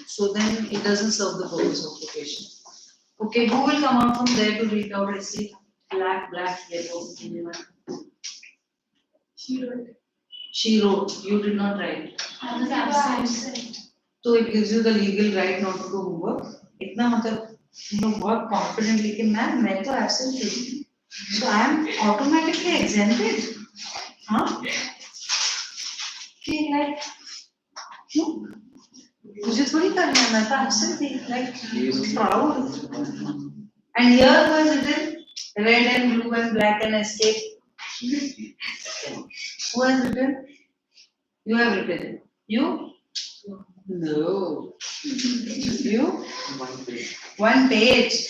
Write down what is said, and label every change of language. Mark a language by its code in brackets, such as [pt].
[en] So then it doesn't serve the purpose of quotation. Okay, who will come out from there to read out essay? Black, yellow, anyone? She wrote. She wrote. You did not write. I was absent. So it gives you the legal right not to do homework. [hi] इतना मतलब बहुत confidently कि मैं तो absent थी. [en] So I am automatically exempted. [hi] हाँ? कि [en] like no. [hi] मुझे थोड़ी करना है मैं तो absent थी [en] like proud. And here was written red and blue and black and escape. Who has written? You have written. You? No. You? One page. One page.